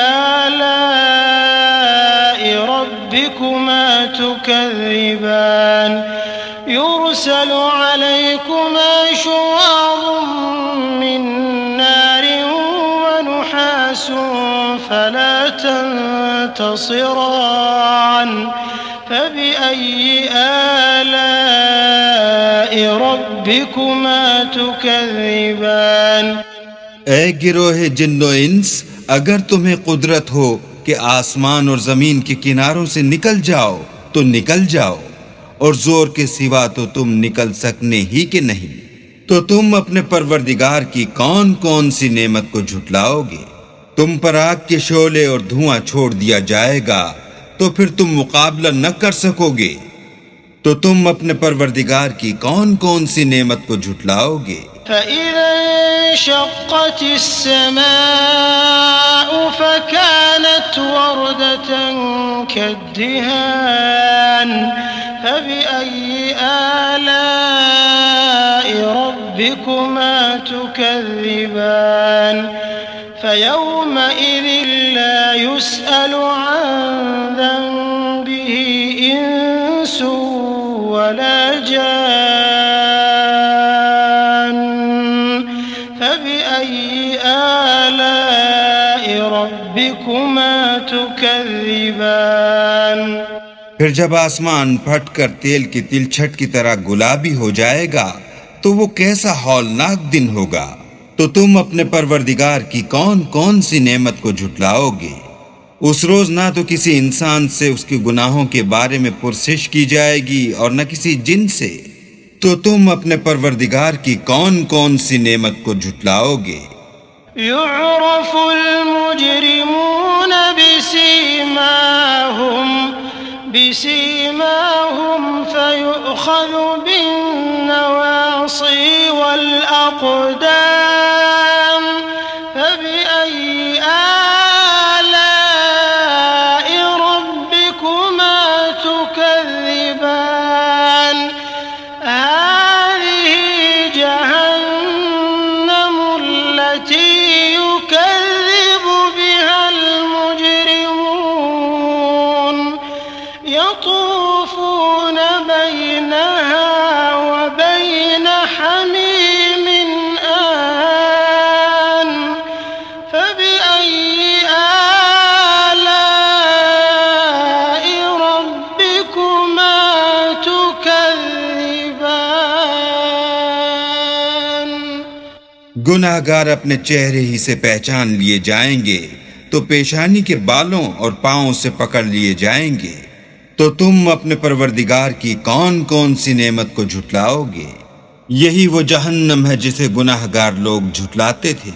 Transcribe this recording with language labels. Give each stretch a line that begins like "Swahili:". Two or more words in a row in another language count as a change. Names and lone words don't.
Arabic: آلاء ربكما تكذبان يرسل عليكما شواظ من نار ونحاس فلا تنتصران فبأي آلاء ربكما تكذبان.
Urdu: اے گروہ جن و انس، اگر تمہیں قدرت ہو کہ آسمان اور زمین کے کناروں سے نکل جاؤ تو نکل جاؤ، اور زور کے سوا تو تم نکل سکنے ہی کے نہیں. تو تم اپنے پروردگار کی کون کون سی نعمت کو جھٹلاؤ گے? تم پر آگ کے شعلے اور دھواں چھوڑ دیا جائے گا، تو پھر تم مقابلہ نہ کر سکو گے. تو تم اپنے پروردگار کی کون کون سی نعمت کو جھٹلاؤ گے?
Arabic: فإذا انشقت السماء فكانت وردة كالدهان فبأي آلاء ربكما تكذبان فيومئذ لا يسأل عن ذنبه إنس ولا جان فبأي آلاء ربكما تكذبان.
Urdu: پھر جب آسمان پھٹ کر تیل کی تلچھٹ کی طرح گلابی ہو جائے گا، تو وہ کیسا ہولناک دن ہوگا. تو تم اپنے پروردگار کی کون کون سی نعمت کو جھٹلاؤ گے? اس روز نہ تو کسی انسان سے اس کے گناہوں کے بارے میں پرسش کی جائے گی اور نہ کسی جن سے. تو تم اپنے پروردگار کی کون کون سی نعمت کو جھٹلاؤ گے?
Arabic: يعرف المجرمون بسيماهم فيؤخذ بالنواصي والأقدام فبأي آلاء ربكما تكذبان هذه جهنم التي يكذب بها المجرمون يطوفون بينها وبين حميم آن فبأي آلاء ربكما تكذبان.
Urdu: گناہگار اپنے چہرے ہی سے پہچان لیے جائیں گے، تو پیشانی کے بالوں اور پاؤں سے پکڑ لیے جائیں گے. تو تم اپنے پروردگار کی کون کون سی نعمت کو جھٹلاؤ گے? یہی وہ جہنم ہے جسے گناہگار لوگ جھٹلاتے تھے.